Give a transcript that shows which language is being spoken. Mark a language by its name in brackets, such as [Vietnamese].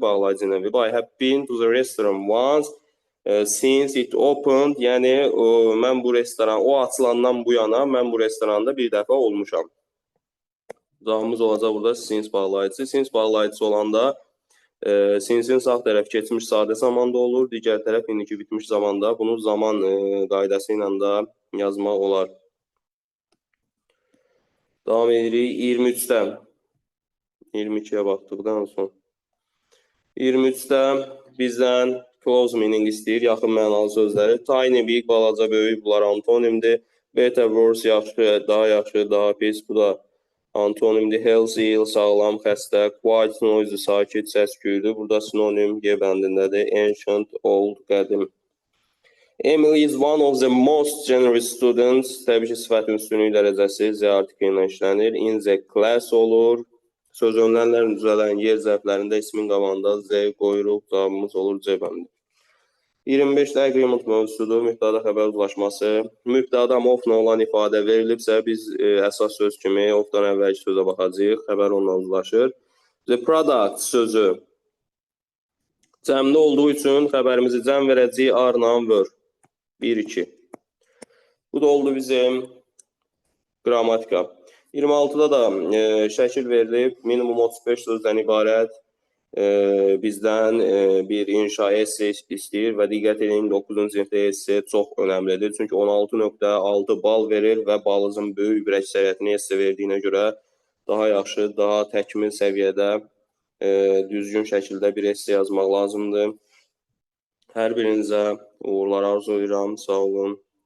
[Azerbaijani] Bağlayıcı ilə [English] I have been to the restaurant once since it opened. [Azerbaijani] Yəni, mən bu restoran, o açılandan bu yana mən bu restoranda bir dəfə olmuşam. Cavabımız olacaq burada since bağlayıcı. Since bağlayıcı olanda since'in sağ tərəf keçmiş sadə zamanda olur, digər tərəf indiki bitmiş zamanda. Bunu zaman qaydası ilə də yazmaq olar. Davam edirik 23-də. 22-yə baxdıqdan sonra. 23-də bizdən [English] close meaning [Azerbaijani] istəyir, yaxın mənalı sözləri. [English] Tiny, big, [Azerbaijani] balaca, böyük, bunlar antonimdir. [English] Better, worse, [Azerbaijani] yaxşı, daha yaxşı, daha pis, bu da antonimdir. [English] Healthy, [Azerbaijani] sağlam, xəstə. [English] Quiet, noisy, [Azerbaijani] sakit, səs-küydür. Burada sinonim G bəndindədir. [English] Ancient, old, [Azerbaijani] qədim. [English] Emily is one of the most generous students. [Azerbaijani] Təbii ki, sifət üstünlük dərəcəsi Z artikli ilə işlənir. [English] In the class [Azerbaijani] olur. Söz önlənlərin düzələn yer zərflərində ismin qabağında Z qoyuruq. Cavabımız olur C bəndi. 25-də agreement mövzusudur, mübtəda xəbər uzlaşması. Mübtəda of-la olan ifadə verilibsə, biz əsas söz kimi of-dan əvvəlki sözə baxacağıq, xəbər onunla uzlaşır. [English] The product [Azerbaijani] sözü cəmdə olduğu üçün xəbərimizi cəm verəcəyik, arla were. 1-2. Bu da oldu bizim qrammatika. 26-da da şəkil verilib, minimum 35 sözdən ibarət. Bizdən bir inşa esse istəyir və diqqət edin 9-cu sinifdə esse çox önəmlidir. Çünki 16.6 bal verir və balımızın böyük bir əksəriyyətini esse verdiyinə görə daha yaxşı, daha təkmil səviyyədə düzgün şəkildə bir esse yazmaq lazımdır. Hər birinizə uğurlar arzulayıram. Sağ olun.